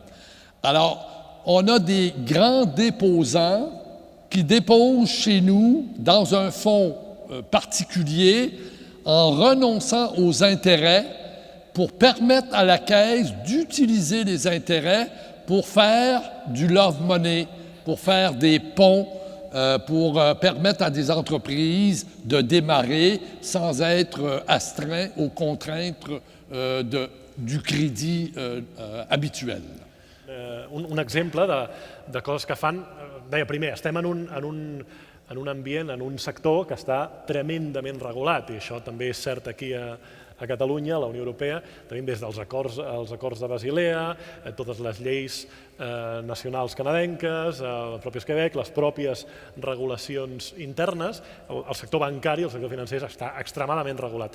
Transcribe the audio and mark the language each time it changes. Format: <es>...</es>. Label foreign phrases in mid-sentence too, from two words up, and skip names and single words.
<fr>Alors, on a des grands déposants qui déposent chez nous dans un fonds particulier en renonçant aux intérêts pour permettre à la Caisse d'utiliser les intérêts pour faire du</fr> <en>love money,</en> <fr>pour faire des ponts, pour permettre à des entreprises de démarrer sans être astreints aux contraintes du crédit habituel.</fr> <ca>Un exemple de coses que fan, deia, primer, estem en un ambient, en un sector que està tremendament regulat i això també és cert aquí a Catalunya, a la Unió Europea, tenim des dels acords de Basilea, totes les lleis nacionals canadenques, el propi Quebec, les pròpies regulacions internes, el sector bancari, el sector financer està extremadament regulat.</ca>